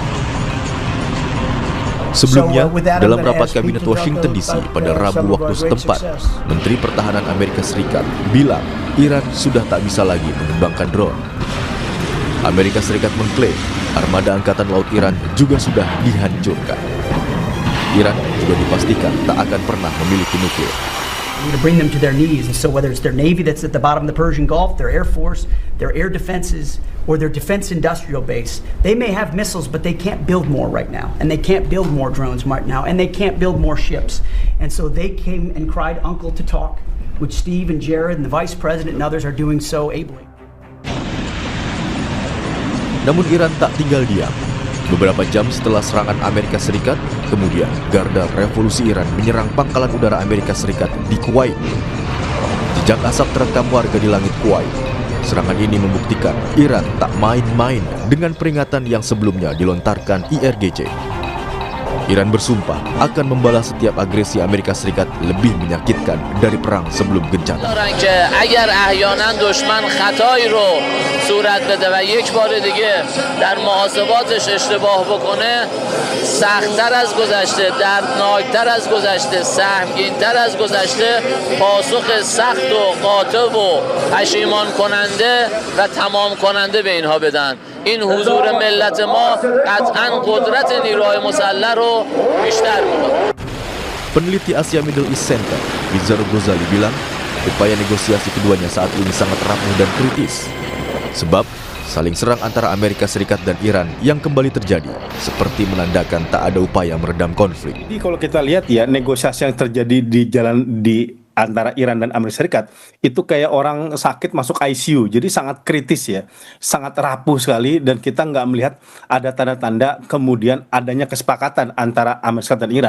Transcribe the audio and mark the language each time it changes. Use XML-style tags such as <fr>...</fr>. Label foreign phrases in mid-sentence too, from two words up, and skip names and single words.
<id>Sebelumnya, dalam rapat kabinet Washington DC pada Rabu waktu setempat, Menteri Pertahanan Amerika Serikat bilang Iran sudah tak bisa lagi mengembangkan drone. Amerika Serikat mengklaim armada Angkatan Laut Iran juga sudah dihancurkan. Iran juga dipastikan tak akan pernah memiliki nuklir.</id> <en>To bring them to their knees, and so whether it's their navy that's at the bottom of the Persian Gulf, their air force, their air defenses, or their defense industrial base, they may have missiles, but they can't build more right now, and they can't build more drones right now, and they can't build more ships. And so they came and cried uncle to talk, which Steve and Jared and the vice president and others are doing so ably.</en> <id>Namun Iran tak tinggal diam. Beberapa jam setelah serangan Amerika Serikat, kemudian Garda Revolusi Iran menyerang pangkalan udara Amerika Serikat di Kuwait. Jejak asap terekam warga di langit Kuwait. Serangan ini membuktikan Iran tak main-main dengan peringatan yang sebelumnya dilontarkan IRGC. Iran bersumpah akan membalas setiap agresi Amerika Serikat lebih menyakitkan dari perang sebelum gencatan.</id> <fa>اگر احیانا دشمن خطایی رو صورت بده و یک بار دیگه در محاسباتش اشتباه بکنه سخت‌تر از گذشته دردناکتر از گذشته سهمگین‌تر از گذشته پاسخ سخت و قاطع و پشیمان کننده و تمام کننده به اینها بدن. این حضور ملت ما قطعاً قدرت نیروهای مسلح رو بیشتر می‌کنه.</fa> <id>Peneliti Asia Middle East Center, Nizar Ghazali bilang, upaya negosiasi keduanya saat ini sangat rapuh dan kritis. Sebab, saling serang antara Amerika Serikat dan Iran yang kembali terjadi, seperti menandakan tak ada upaya meredam konflik. Jadi kalau kita lihat ya, negosiasi yang terjadi di antara Iran dan Amerika Serikat itu kayak orang sakit masuk ICU, jadi sangat kritis ya, sangat rapuh sekali, dan kita nggak melihat ada tanda-tanda kemudian adanya kesepakatan antara Amerika Serikat dan Iran.</id>